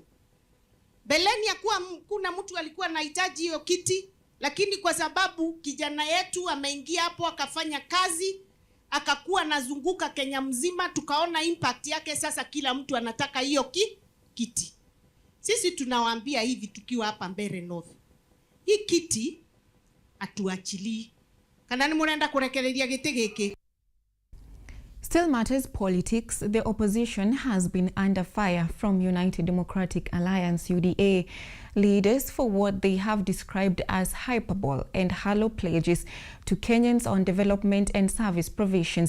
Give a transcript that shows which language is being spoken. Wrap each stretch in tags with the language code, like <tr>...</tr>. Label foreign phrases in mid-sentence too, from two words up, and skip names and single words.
<sw>Beleni ya kuwa kuna mtu alikuwa anahitaji hiyo kiti, lakini kwa sababu kijana yetu ameingia hapo akafanya kazi, akakuwa nazunguka Kenya mzima, tukaona impact yake. Sasa kila mtu anataka hiyo kiti. Sisi tunawaambia hivi tukiwa hapa Mbeere North, hii kiti atuachili.</sw> <ki>Kana ni murenda kurekereria giti giki.</ki> <en>Still matters politics. The opposition has been under fire from United Democratic Alliance UDA leaders for what they have described as hyperbole and hollow pledges to Kenyans on development and service provisions.</en>